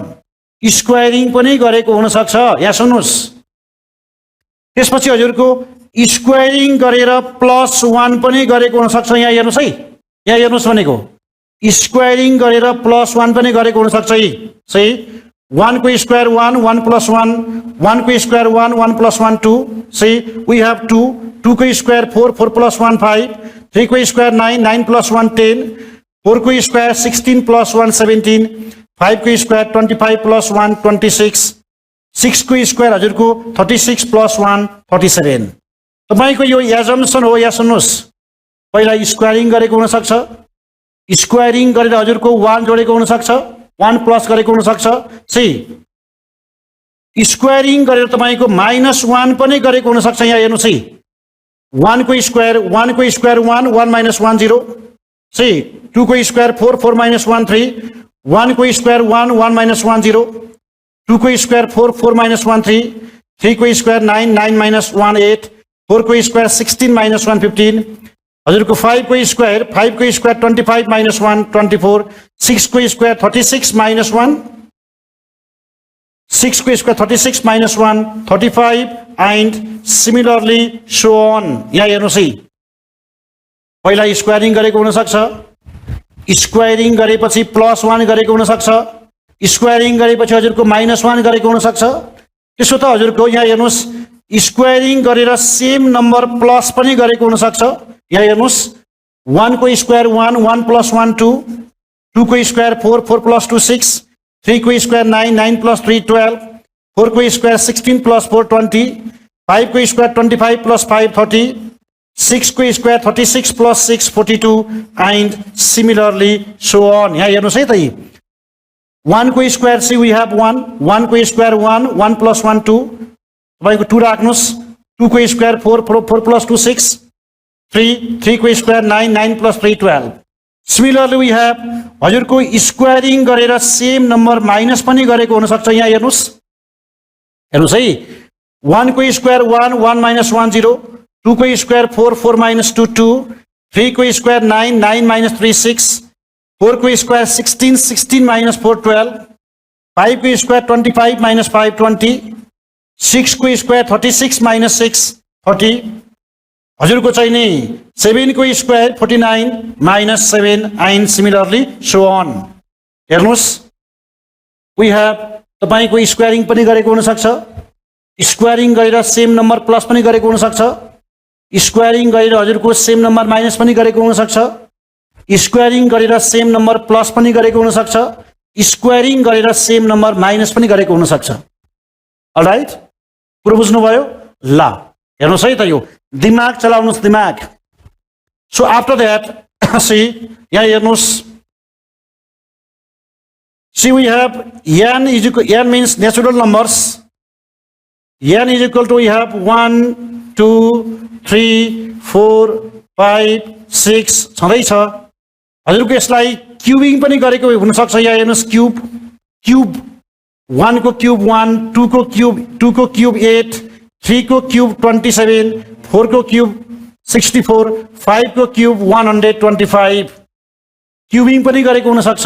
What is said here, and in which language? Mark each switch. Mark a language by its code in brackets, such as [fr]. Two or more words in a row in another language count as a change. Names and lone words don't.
[ne] स्क्वायरिङ पनि गरेको हुन सक्छ. यहाँ सुन्नुस्, त्यसपछि हजुरको स्क्वायरिङ गरेर +1 पनि गरेको हुन सक्छ. यहाँ हेर्नुस् है, यहाँ हेर्नुस् भनेको स्क्वायरिङ गरेर +1 पनि गरेको हुन सक्छ है. सही. 1 को स्क्वायर 1, 1 + 1, 1 को स्क्वायर 1, 1 + 1 2. [en] See, we have [ne] 2, 2 को स्क्वायर 4, 4 + 1 5, 3 को स्क्वायर 9, 9 + 1 10, 4 को स्क्वायर 16 + 1 17, 5 को स्क्वायर 25 + 1 26, 6 को स्क्वायर हजुरको 36 + 1 37. तपाईको यो एजम्पसन हो. यहाँ सुन्नुस्, पहिला स्क्वायरिङ गरेको हुन सक्छ. स्क्वायरिङ गरेर हजुरको 1 जोडेको हुन सक्छ, 1 प्लस गरेको हुन सक्छ. सी, स्क्वायरिङ गरेर तपाईको -1 पनि गरेको हुन सक्छ. यहाँ हेर्नुस् है, 1 को स्क्वायर 1, 1 1 - 1 0. सी, 2 को स्क्वायर 4, 4 - 1 3, 1 को स्क्वायर 1, 1 - 1 0, 2 को स्क्वायर 4, 4 - 1 3, 3 को स्क्वायर 9, 9 - 1 8, 4 को स्क्वायर 16 - 1 15, हजुरको 5 को स्क्वायर 25 - 1 24, 6 को स्क्वायर 36 - 1, 6 को स्क्वायर 36 - 1 35, [en] and similarly so on. [ne] यहाँ हेर्नुस् है, पहिला स्क्वायरिङ गरेको हुन सक्छ. स्क्वायरिङ गरेपछि +1 गरेको हुन सक्छ. स्क्वायरिङ गरेपछि हजुरको -1 गरेको हुन सक्छ. त्यसो त हजुरको यहाँ हेर्नुस्, स्क्वायरिङ गरेर [en] same number plus [ne] पनि गरेको हुन सक्छ. यहाँ हेर्नुस्, 1 को स्क्वायर 1, 1 + 1 2, 2 को स्क्वायर 4, 4 + 2 6, 3 को स्क्वायर 9, 9 + 3 12, 4 को स्क्वायर 16 + 4 20, 5 को स्क्वायर 25 + 5 30, 6 को स्क्वायर 36 + 6 42, [en] and similarly so on. [ne] यहाँ हेर्नुस् है त, 1 को स्क्वायर [en] see we have [ne] 1, 1 को स्क्वायर 1, 1 + 1 2, तपाईको 2 राख्नुस्. 2 को स्क्वायर 4, 4 + 2 6, 3 को स्क्वायर 9, 9 + 3 12. [en] Similarly we have [ne] हजुरको स्क्वायरिङ गरेर [en] same number minus [ne] पनि गरेको हुन सक्छ. यहाँ हेर्नुस्, हेर्नुस् है, 1 को स्क्वायर 1, 1 - 1 0, 2 को स्क्वायर 4, 4 - 2 2, 3 को स्क्वायर 9, 9 - 3 6, 4 को स्क्वायर 16, 16 माइनस 4 12, 5 को स्क्वायर 25 माइनस 5 20, 6 को स्क्वायर 36 माइनस 6 30, हजुरको चाहिँ नि 7 को स्क्वायर 49 माइनस 7 [en] and similarly so on. [ne] हेर्नुहोस्, [en] we have [ne] तपाईको स्क्वायरिङ पनि गरेको हुन सक्छ, स्क्वायरिङ गरेर [en] same number plus [ne] पनि गरेको हुन सक्छ, स्क्वायरिङ गरेर हजुरको [en] same number minus [ne] पनि गरेको हुन सक्छ, स्क्वायरिङ गरेर [en] same number plus [ne] पनि गरेको हुन सक्छ, स्क्वायरिङ गरेर [en] same number minus [ne] पनि गरेको हुन सक्छ। अलराइट, कुरो बुझ्नुभयो? ल हेर्नुहोस् है त, यो दिमाग चलाउनुहोस्, दिमाग। [en] so after that see [ne] यहाँ हेर्नुहोस्, [en] see we have n is equal, n means natural numbers, n is equal to we have 1 2 3 4 5 6 छँदैछ। [ne] हजुरको यसलाई क्युबिङ पनि गरेको हुन सक्छ। यहाँ हेर्नुहोस्, क्युब क्युब 1 को क्युब 1, 2 को क्युब 8, 3 को क्युब 27, 4 को क्युब 64, 5 को क्युब 125, क्युबिङ पनि गरेको हुन सक्छ।